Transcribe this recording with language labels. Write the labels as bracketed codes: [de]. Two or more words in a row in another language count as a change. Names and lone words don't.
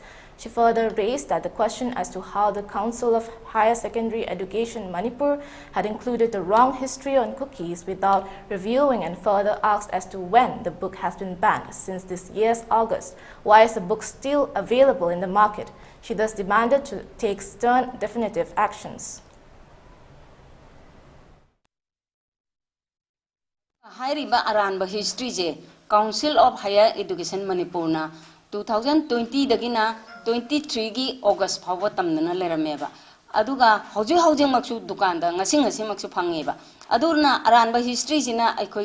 [en] She further raised that the question as to how the Council of Higher Secondary Education Manipur had included the wrong history on cookies without reviewing, and further asked as to when the book has been banned since this year's August. Why is the book still available in the market? She thus demanded to take stern, definitive actions. [mni] Hairiba aranba history je Council of Higher Education Manipur na 2020 dagina 23 gi August phawa tamna lerameba aduga hoji maksu dukan da ngasi maksu phangeba adurna aranba history sina aikoi